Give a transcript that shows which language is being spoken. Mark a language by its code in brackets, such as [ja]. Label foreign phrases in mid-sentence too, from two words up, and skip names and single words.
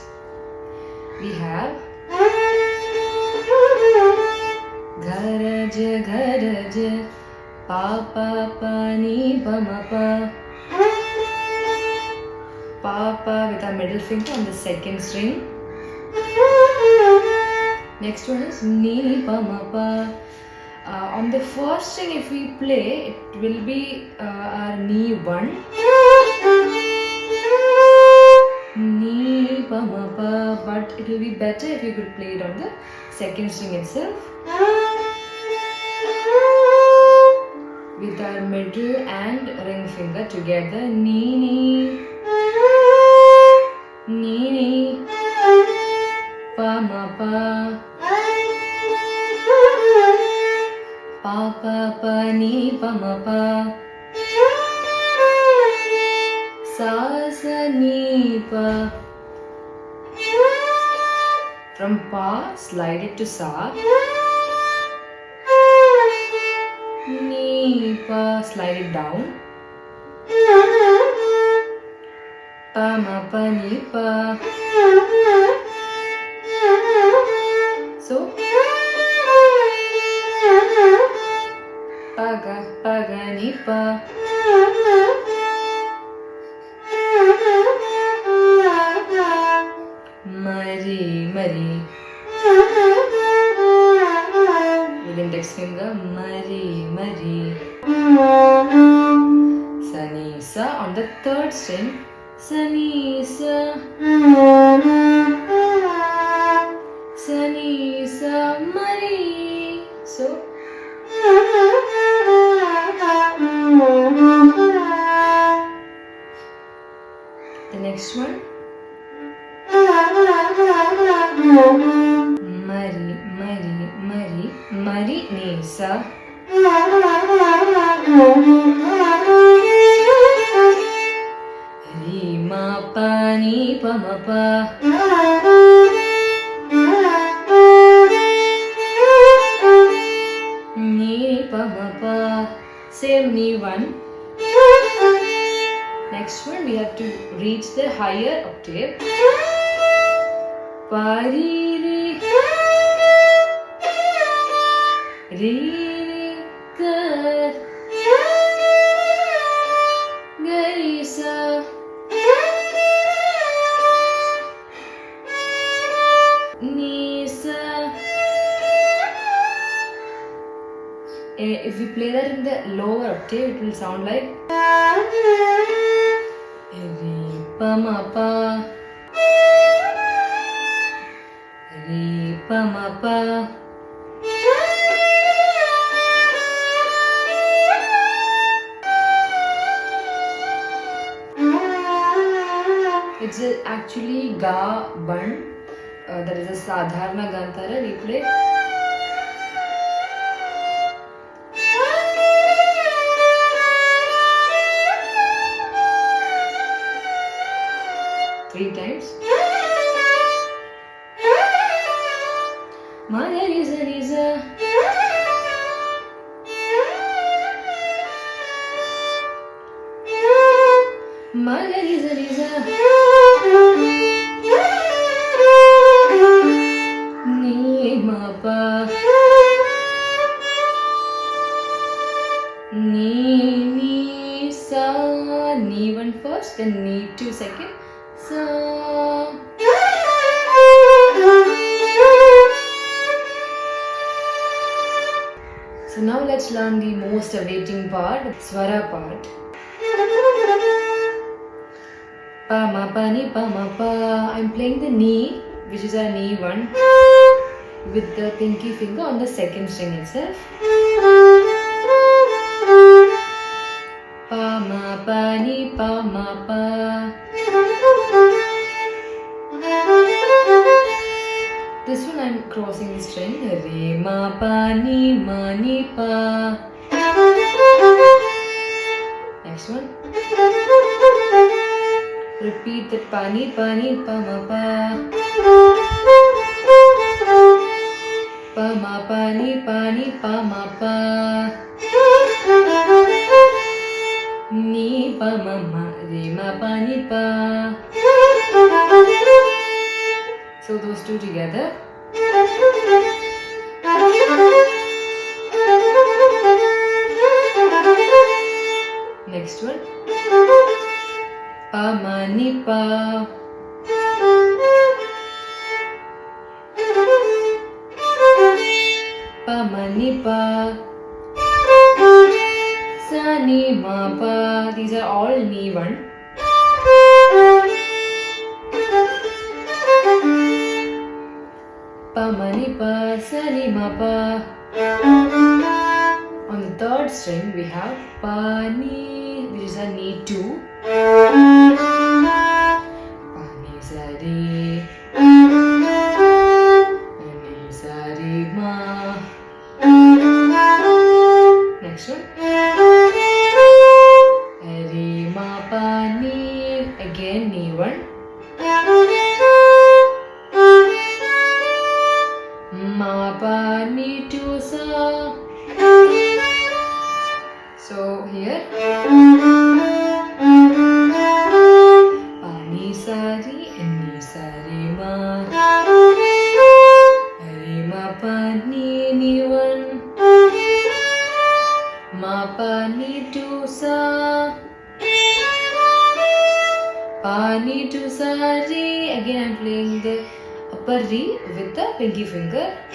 [en] We have Garaj garaj pa pa pa ni pa ma pa. Pa pa with our middle finger on the second string. Next one is ni pa ma pa. On the first string if we play, it will be our ni 1. Ni pa ma pa, but it will be better if you could play it on the second string itself with our middle and ring finger together. Ni ni ni ni pa ma pa pa pa pa ni pa ma pa. Sa sa ni pa. From pa, slide it to sa. Ni pa, slide it down. Pa ma pa ni pa. So pa ga ni pa. Mari mari with index finger. Mari mari. Sa ni sa on the third string. Sa ni sa. Sa ni sa mari. So the next one. Mari, mari, mari, mari, ni, sa. Ri, ma, pa, ni, pa, ma, pa. Ni, pa, ma, pa. Same ni 1. Next one we have to reach the higher octave. Pa, ri, ri. Ri, ri, ga. Ga, ri, sa. Ni, sa. If we play that in the lower octave, it will sound like re pa ma pa, re pa ma pa. It's actually ga ban. That is a sadharana gantara. We play. Three times. Ma ga re za re za. Ma ga re za re za. Ni ma pa. Ni sa. Ni one first, then ni two second. Sa. So now let's learn the most awaiting part, swara part. Pa ma pa ni pa ma pa. I'm playing the ni, which is our ni one, with the pinky finger on the second string itself. Pa ma pa ni pa ma pa. This one I'm crossing the string. Re ma pa ni pa. Next one. Repeat that pa ni pa ma pa. Pa ma pa ni pa ma pa. Ni pa ma ma. Re ma pa ni pa. So those two together. Next one. Pa ma ni pa. Pa ma ni pa. Sa ni ma pa. These are all ni one. Pa ma ni pa, sa ni ma pa. On the third string we have pa ni, which is a ni two. Pa ni sa re. Ni sa re ma. Next one. Re ma pa ni. Again ni one. Ma pa ni two sa. So here pa ni sa re and ni sa re ma. Re ma pa ni one. Ma pa ni two sa. Pa ni two sa re. Again I'm playing the upper re with the pinky finger.